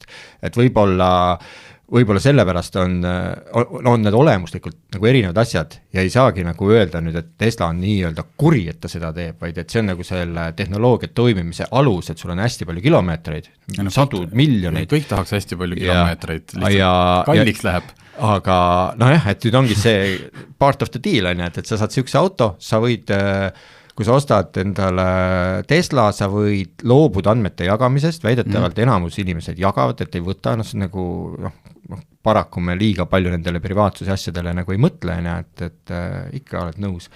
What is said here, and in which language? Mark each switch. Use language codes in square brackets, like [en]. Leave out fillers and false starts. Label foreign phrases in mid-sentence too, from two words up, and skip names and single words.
[et] Et võib-olla sellepärast on need olemuslikult nagu erinevad asjad ja ei saagi nagu öelda nüüd, et Tesla on nii-öelda kuri, et ta seda teeb, vaid et see on nagu selle tehnoloogia toimimise alus, et sul on hästi palju kilomeetreid, sadu miljoneid. Kõik tahaks hästi palju kilomeetreid, lihtsalt kalliks läheb. Aga et nüüd ongi see [en] part of the deal, [et] et sa saad siukse auto, sa võid... kui sa ostad endale Tesla, sa võid loobuda andmete jagamisest, väidetavalt enamus inimesed jagavad, et ei võta, see nagu, paraku me liiga palju nendele privaatsuse asjadele nagu ei mõtle, et ikka oled nõus.